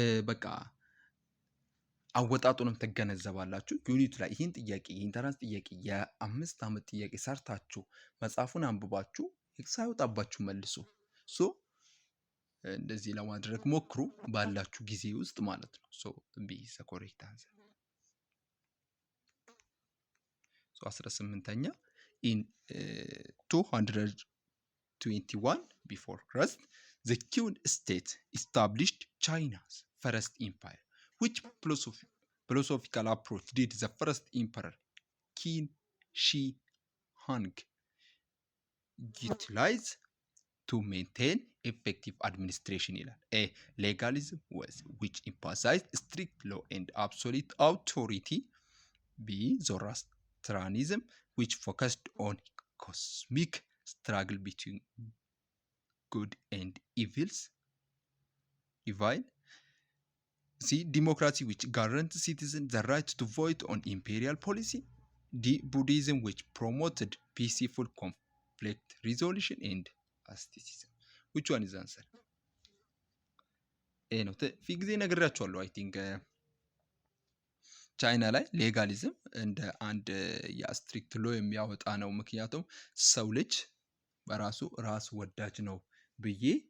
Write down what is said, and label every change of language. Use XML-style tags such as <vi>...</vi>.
<am>በቃ አወጣጡንም ትገነዘባላችሁ። ዩኒቱ ላይ ይህን ጥያቄ የኢንተራንስ ጥያቄ የ5 ዓመት ጥያቄ ሰርታችሁ መጽሐፉን አንብባችሁ ሳይወጣባችሁ መልሱ። ሶ እንደዚህ ለማድረግ ሞክሩ ባላችሁ ጊዜ ውስጥ ማለት ነው።</am> <en>ሶ ቢ ኢዝ ዘ ኮሬክት አንሰር። ሶ 18ኛ in 221 before Christ, the Qin state established China's first empire. Which philosophical approach did the first emperor Qin Shi Huang utilize to maintain effective administration? A. Legalism, which emphasized strict law and absolute authority. B. Zoroastrianism, which focused on cosmic struggle between good and evil. C. Democracy, which guaranteed citizens the right to vote on imperial policy. D. Buddhism, which promoted peaceful conflict resolution and asceticism. Which one is the answer? A. No.</en> <am>في ጊዜ ነግራችኋለሁ</am> <en>አይ ቲንክ</en> <am>ቻይና ላይ ሌጋሊዝም እንደ አንድ የስትሪክት ሎ የሚያወጣ ነው። ምክንያቱም ሰው ልጅ በራሱ ራስ ወዳጅ ነው ብዬ።</am>